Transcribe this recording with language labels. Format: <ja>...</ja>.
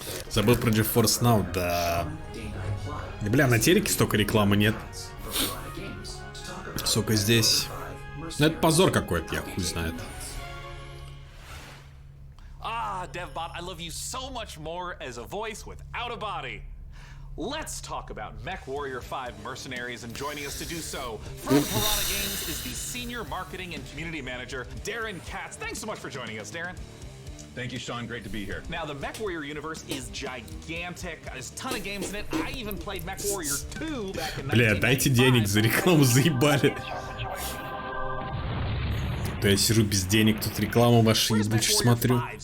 <ru>Забыл про GeForce Now, да. Да бля, на телеке столько рекламы нет. Сука, здесь. Ну это позор какой-то, я хуй знает.</ru> <en>DevBot, I love you so much more as a voice without a body. Let's talk about MechWarrior 5 Mercenaries, and joining us to do so from Piranha Games is the Senior Marketing and Community Manager, Darren Katz. Thanks so much for joining us, Darren. Thank you, Sean. Great to be here. Now, the MechWarrior universe is gigantic. There's a ton of games in it. I even played MechWarrior 2 back in 1995.</en> <ru>Бля, дайте денег за рекламу, заебали. То я сижу без денег, тут рекламу вашу ебучую смотрю.</ru>